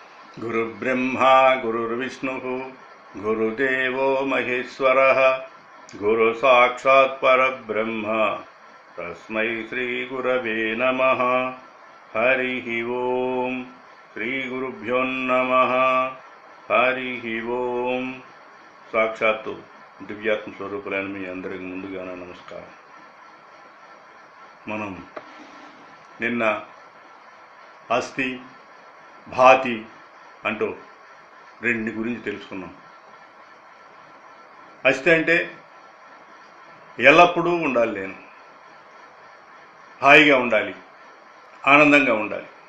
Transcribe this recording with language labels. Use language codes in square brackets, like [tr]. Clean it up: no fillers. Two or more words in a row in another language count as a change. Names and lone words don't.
[sa] गुरुर्ब्रह्मा गुरुर्विष्णुः गुरुदेवो महेश्वरः गुरुसाक्षात् परब्रह्म तस्मै श्रीगुरवे नमः। हरिः ओम्। श्रीगुरुभ्यो नमः। हरिः ओम्। [te] సాక్షాత్తు దివ్యాత్మ స్వరూపులైన మీ అందరికి ముందుగానే నమస్కారం. మనం నిన్న [sa] అస్థి భాతి [te] అంటూ రెండింటి గురించి తెలుసుకున్నాం. అస్థి అంటే ఎల్లప్పుడూ ఉండాలి, నేను హాయిగా ఉండాలి, ఆనందంగా ఉండాలి.